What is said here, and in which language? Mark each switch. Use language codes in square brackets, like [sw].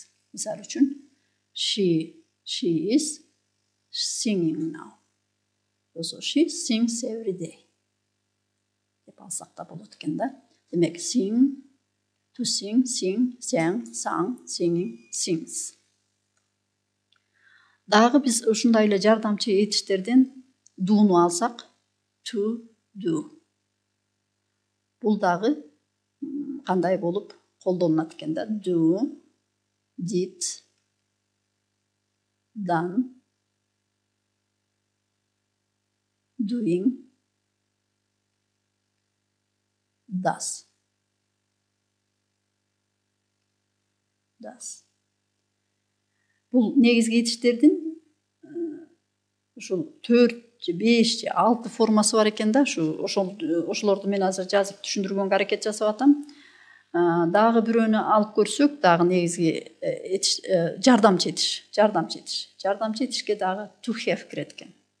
[ky] Мисалы үчүн [en] she is singing now. Also she sings every day. [ky] Деп алсак да болот экен да. Демек [en] sing, to sing, sing, sang, sang, singing, sings. [ky] Дагы биз ушундай эле жардамчы этиштерден do'ну алсак, to do. Бул дагы кандай болуп колдонулат экен да. [en] Do, did, done, doing, does. [ky] Бұл негізгі етіштердің ушул 4, 5, 6 формасы бар екен да. Ошолорду мен азыр жазып түшүндүргөнгө аракет жасап атам. Дагы бирөөнү алып көрсөк, дагы негизги жардамчы этиш. Жардамчы этишке дагы to have кирет экен.